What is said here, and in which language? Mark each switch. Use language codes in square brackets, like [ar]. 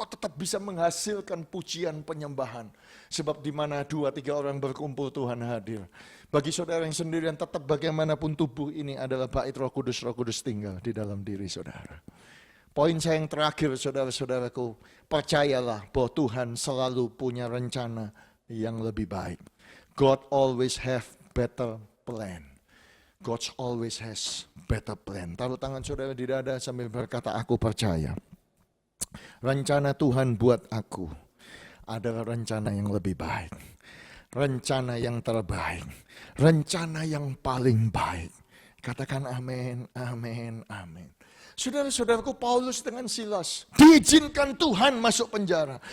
[id] Engkau tetap bisa menghasilkan pujian penyembahan. Sebab di mana 2-3 orang berkumpul Tuhan hadir. Bagi saudara yang sendirian, tetap bagaimanapun tubuh ini adalah bait Roh Kudus tinggal di dalam diri saudara. Poin saya yang terakhir saudara-saudaraku, percayalah bahwa Tuhan selalu punya rencana yang lebih baik. [en] God always have better plan. God always has better plan. [id] Taruh tangan saudara di dada sambil berkata, aku percaya. Rencana Tuhan buat aku adalah rencana yang lebih baik. Rencana yang terbaik. Rencana yang paling baik. Katakan amin, amin, amin. Saudara-saudaraku, Paulus dengan Silas diizinkan Tuhan masuk penjara.